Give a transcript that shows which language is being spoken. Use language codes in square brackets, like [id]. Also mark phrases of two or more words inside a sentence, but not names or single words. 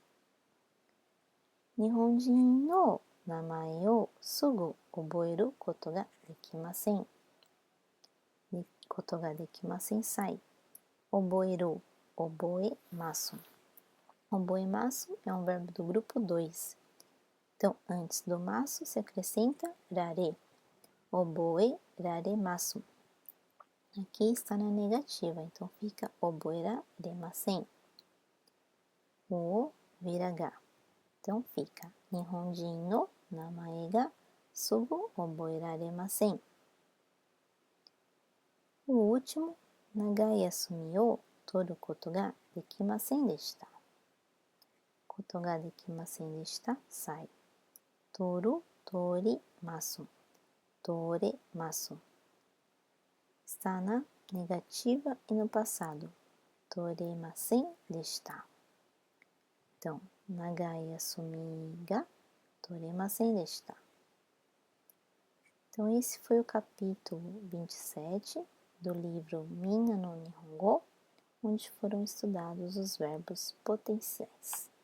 [ja] 日本人の名前をすぐ覚えることができません. ことができません sai. 覚える、覚えます. [pt] Oboemasu é um verbo do grupo 2. Então, antes do masu se acrescenta rare. [ja] 覚え、られます. [pt] Aqui está na negativa, então fica oboeraremasen. O vira [ja] ga. [pt] Então fica [ja] 日本人の名前がすぐ覚えられません. [pt] O último, [ja] 長い休みを取ることができませんでした. ことができませんでした sai. 取る、取ります. 取れます. [pt] Está na negativa e no passado. [ja] 取れませんでした. Então, 長い休みが取れませんでした. [pt] Então, esse foi o capítulo 27 do livro Minna no Nihongo, onde foram estudados os verbos potenciais.